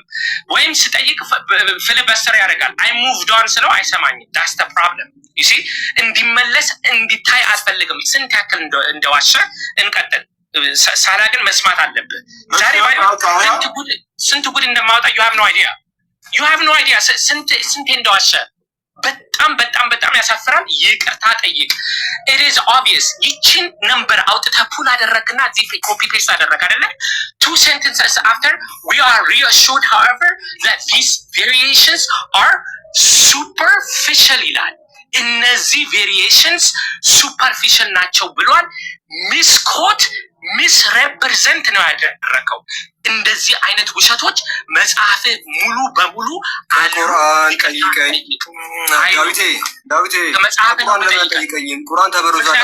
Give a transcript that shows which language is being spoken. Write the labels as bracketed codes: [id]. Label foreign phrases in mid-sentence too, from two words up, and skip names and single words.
[am] ወይም ስጠይቅ ፍልበስተር ያደርጋል። [en] I moved on [am] ስለው አይሰማኝም። [en] that's the problem you see። [am] እንዲመለስ እንዲታይ አልፈልግም። ስንት ያክል እንደዋሸ እንቀጥል። ሳላ ግን መስማት አለብህ። ዛሬ ስንት ጉድ እንደማወጣ [en] you have no idea [am] ስንቴ እንደዋሸ። በጣም ያሳፍራል። ይቅርታ ጠይቅ። [en] it is obvious። [am] ይችን ነምበር አውጥተህ ፑል አደረግና እዚህ [en] copy paste [am] አደረግ አይደለ? [en] 2 sentences after we are reassured however that these variations are superficial [am] ይላል። እነዚህ [en] variations superficial [am] ናቸው ብሏል። [en] misquote misrepresent [am] ነው ያደረገው። እንደዚህ አይነት ውሸቶች መጽሐፍ ሙሉ በሙሉ ቁርአን ጠይቀኝ ዳዊቴ ቁርአን ተበረዟል።